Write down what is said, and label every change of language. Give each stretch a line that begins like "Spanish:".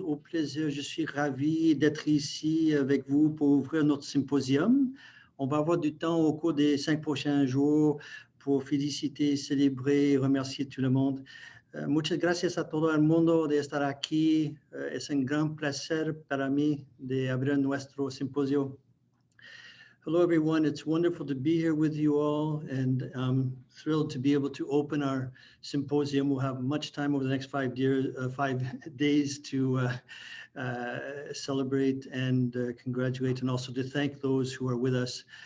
French: Au plaisir, je suis ravi d'être ici avec vous pour ouvrir notre symposium. On va avoir du temps au cours des 5 prochains jours pour féliciter, célébrer, remercier tout le monde.
Spanish: Muchas gracias a todo el mundo de estar aquí. Es un gran placer para mí de abrir nuestro simposio.
English: Hello, everyone. It's wonderful to be here with you all, and I'm thrilled to be able to open our symposium. We'll have much time over the next 5 days to celebrate and congratulate, and also to thank those who are with us.